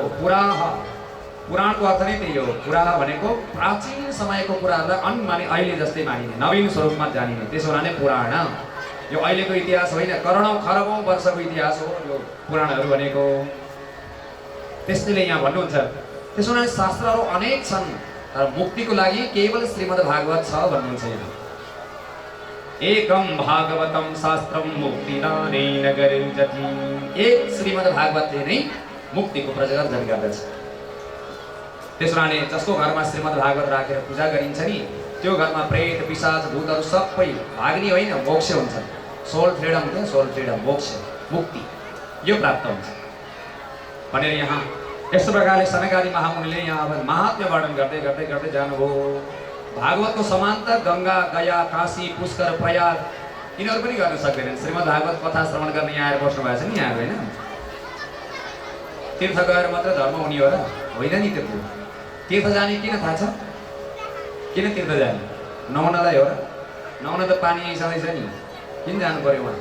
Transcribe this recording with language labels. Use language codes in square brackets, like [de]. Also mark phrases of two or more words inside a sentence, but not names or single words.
[ne] पुराणको अर्थ नै त्यही हो। पुरा भनेको प्राचीन समयको कुराहरूलाई अनमाने अहिले जस्तै मानिने, नवीन स्वरूपमा जानिने, त्यसो हुनाले पुराण। यो अहिलेको इतिहास होइन, करोडौँ खरबौँ वर्षको इतिहास हो यो पुराणहरू भनेको। त्यसैले यहाँ भन्नुहुन्छ त्यसो हुनाले शास्त्रहरू अनेक छन् तर मुक्तिको लागि केवल श्रीमद् भागवत छ भन्नुहुन्छ यहाँ। [sa] एकम भागवतम शास्त्रम मुक्तिदानेन गरिञ्जति। [ne] एक श्रीमद् भागवतले नै मुक्तिको प्रवर्धन गर्दछ। त्यसो हुनाले जसको घरमा श्रीमद् भागवत राखेर पूजा गरिन्छ नि त्यो घरमा प्रेत पिशाच भूतहरू सबै भाग्ने होइन, मोक्ष हुन्छ। [en] soul freedom [ne] क्या, [en] soul freedom, [ne] मोक्ष, मुक्ति यो प्राप्त हुन्छ भनेर यहाँ यस्तो प्रकारले सनकादि महामुनिले यहाँ अब महात्म्य वर्णन गर्दै गर्दै गर्दै जानुभयो। भागवतको समान्तर गङ्गा, गया, काशी, पुष्कर, प्रयाग यिनीहरू पनि गर्न सक्दैनन्। श्रीमद् भागवत कथा श्रवण गर्न यहाँ आएर बस्नु भएको छ नि यहाँ होइन। तीर्थ गएर मात्र धर्म हुने हो र? होइन नि। त्यो तीर्थ जाने किन थाहा छ? किन तीर्थ जाने? नुहाउनलाई हो र? नुहाउन त पानी आइसकेछ नि, किन जानु पर्यो उहाँ?